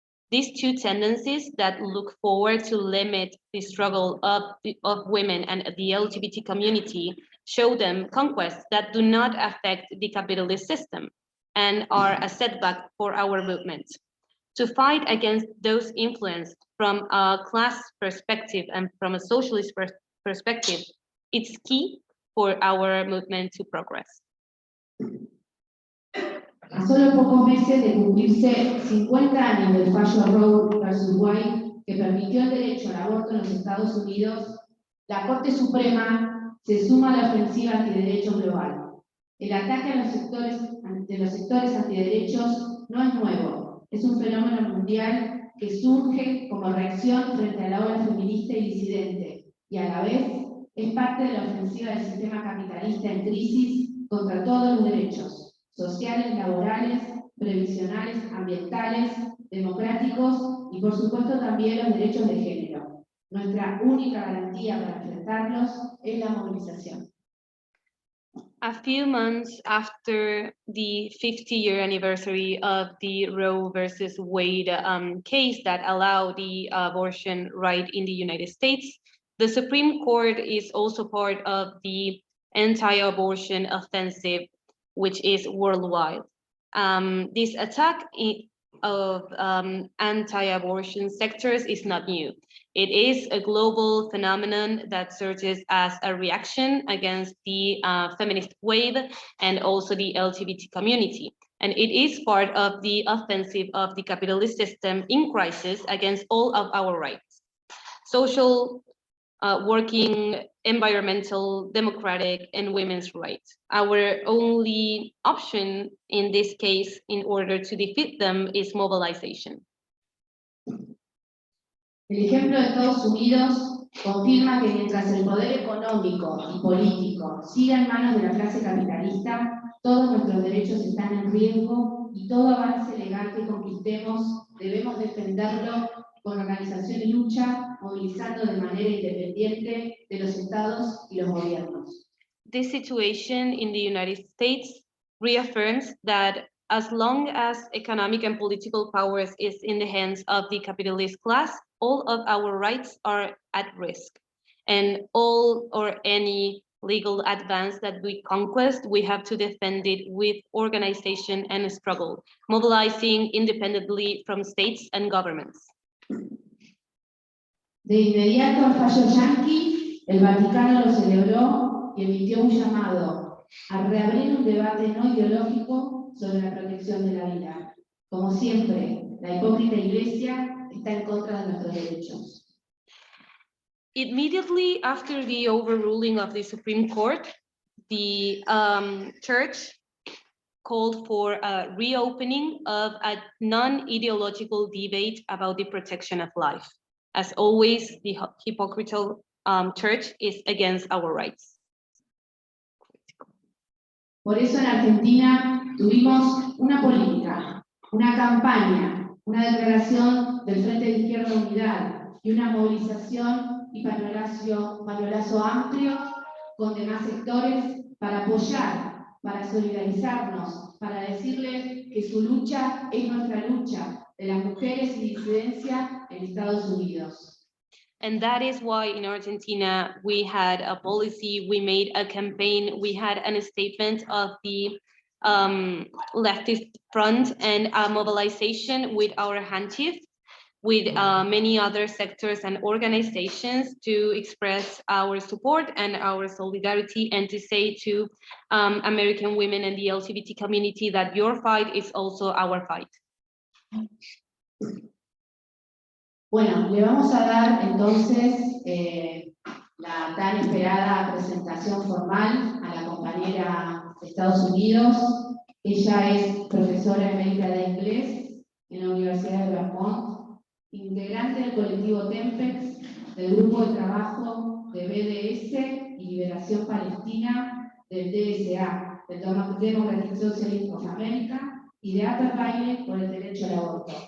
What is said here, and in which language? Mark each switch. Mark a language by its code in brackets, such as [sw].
[en] These two tendencies that look forward to limit the struggle of women and the LGBT community show them conquests that do not affect the capitalist system and are a setback for our movement. To fight against those influenced from a class perspective and from a socialist perspective, it's key for our movement to progress. [es] A solo pocos meses de cumplirse 50 años del fallo Roe versus Wade que permitió el derecho al aborto en los Estados Unidos, la Corte Suprema se suma a la ofensiva antiderechos global. El ataque a los sectores antiderechos no es nuevo, es un fenómeno mundial que surge como reacción frente a la ola feminista y disidente, y a la vez es parte de la ofensiva del sistema capitalista en crisis contra todos los derechos sociales, laborales, previsionales, ambientales, democráticos y por supuesto también los derechos de género. Nuestra única garantía para enfrentarlos es la movilización. [en] A few months after the 50-year anniversary of the Roe versus Wade case that allowed the abortion right in the United States, the Supreme Court is also part of the anti-abortion offensive, which is worldwide. This attack of anti-abortion sectors is not new. It is a global phenomenon that surges as a reaction against the feminist wave and also the LGBT community. And it is part of the offensive of the capitalist system in crisis against all of our rights. Social, working, environmental, democratic, and women's rights. Our only option in this case in order to defeat them is mobilization. [es] El ejemplo de Estados Unidos confirma que mientras el poder económico y político siga en manos de la clase capitalista, todos nuestros derechos están en riesgo y todo avance legal que conquistemos debemos defenderlo con organización y lucha, movilizando de manera independiente de los estados y los gobiernos. [en] This situation in the United States reaffirms that as long as economic and political powers is in the hands of the capitalist class, all of our rights are at risk. And all or any legal advance that we conquest, we have to defend it with organization and struggle, mobilizing independently from states and governments. [es] De inmediato al fallo yanqui, el Vaticano lo celebró y emitió un llamado a reabrir un debate no ideológico sobre la protección de la vida. Como siempre, la hipócrita Iglesia está en contra de nuestros derechos. [en] Immediately after the overruling of the Supreme Court, the Church called for a reopening of a non-ideological debate about the protection of life. As always, the hypocritical Church is against our rights. [es] Por eso en Argentina tuvimos una política, una campaña, una declaración del Frente de Izquierda Unidad y una movilización y pañuelazo amplio con demás sectores para apoyar, para solidarizarnos, para decirles que su lucha es nuestra lucha, de las mujeres y disidencia en Estados Unidos. [en] And that is why in Argentina, we had a policy, we made a campaign, we had a statement of the leftist front and a mobilization with our handkerchief, with many other sectors and organizations to express our support and our solidarity and to say to American women and the LGBT community that your fight is also our fight. [es] Bueno, le vamos a dar entonces la tan esperada presentación formal a la compañera de Estados Unidos. Ella es profesora emérita de inglés en la Universidad de Vermont, integrante del colectivo Tempest, del grupo de trabajo de BDS y Liberación Palestina, del DSA, del Democratic Socialist of America, y de Upper Baile por el derecho al aborto.